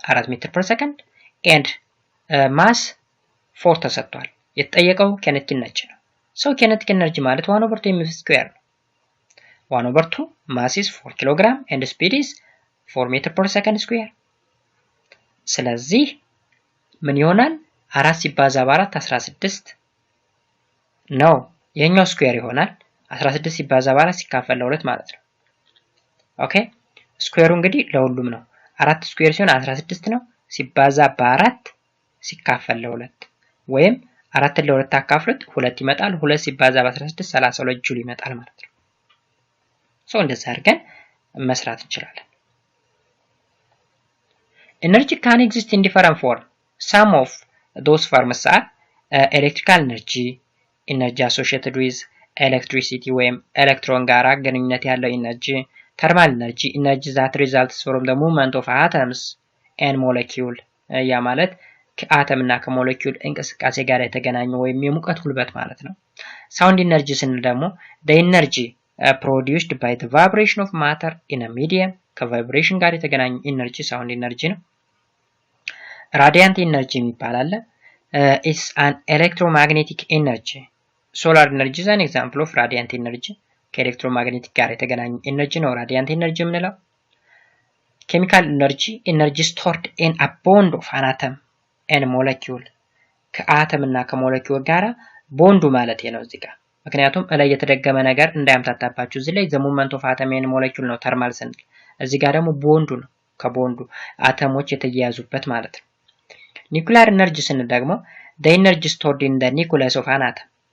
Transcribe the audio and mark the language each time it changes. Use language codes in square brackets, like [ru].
[en] 4 [am] ሜትር [en] per second and mass 4 [am] ተሰጥቷል። የተጠየቀው [en] kinetic energy [am] ነው። So [en] kinetic energy [am] ማለት [en] 1 over 2 mv square [am] ነው። [en] 1 over 2 mass is 4 kg and speed is 4 meter per second square. [am] ስለዚህ ምን ይሆናል? 4 ሲባዛ በ4 16 ነው። የኛው ስኩዌር ይሆናል። 16 ሲባዛ በ4 ሲካፈል ለ2 ማለት ነው። ኦኬ ስኩዌሩ እንግዲህ ለሁሉም ነው። 4 ስኩዌር ሲሆን 16 ነው። ሲባዛ በ4 ሲካፈል ለ2 ወይም 4 ለ2 አካፍሉት 2 ይመጣል። 2 ሲባዛ በ16 32 ጁል ይመጣል ማለት ነው። ሶ እንደዛ አድርገን መስራት እንችላለን። [en] Energy can exist in different forms. Some of those forms are electrical energy, energy associated with electricity [am] ወይም ኤሌክትሮን ጋር ግንኙነት ያለው [en] energy, thermal energy, energy that results from the movement of atoms and molecule. [am] ያ ማለት ከአተም እና ከሞለኪውል እንቅስቃሴ ጋር የተገናኙ ወይም የሙቀት ጉልበት ማለት ነው። Sound energy ስንል ደግሞ [en] the energy produced by the vibration of matter in a medium, [am] ከቫይብሬሽን ጋር የተገናኙ energy sound energy ነው። Radiant energy የሚባል አለ። [en] It's an electromagnetic energy. Solar energy is an example of radiant energy. [am] ከኤሌክትሮማግኔቲክ ጋር የተገናኘ ኤነርጂ ነው radiant energy የምንለው። [en] Chemical energy, energy stored in a bond of an atom and molecule. [am] ከአተም እና ከሞለኪውል ጋር ቦንዱ ማለት ነው እዚህ ጋር። ምክንያቱም ላይ የተደገመ ነገር እንዳያምታታባችሁ እዚህ ላይ [en] the movement of atom and molecule [am] ነው ተርማል ስንል። እዚህ ጋር ደግሞ ቦንዱ ነው። ከቦንዱ አተሞች የተያያዙበት ማለት ነው። Nuclear energy ስንል ደግሞ [en] the energy stored in the nucleus of an atom.